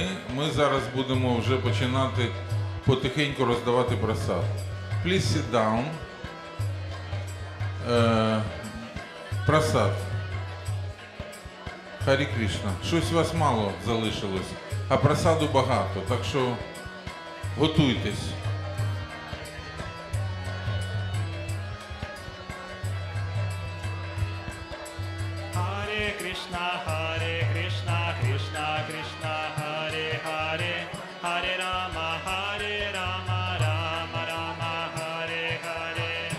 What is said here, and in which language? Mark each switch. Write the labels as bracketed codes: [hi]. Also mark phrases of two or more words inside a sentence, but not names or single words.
[uk] Ми зараз будемо вже починати потихеньку роздавати прасад. [en] Please sit down. [uk] Прасад. [sa] हरि कृष्ण. [uk] Щось у вас мало залишилось, а прасаду багато, так що готуйтесь. [sa] कृष्ण, कृष्ण कृष्ण, हरे हरे, हरे राम, राम राम, हरे हरे.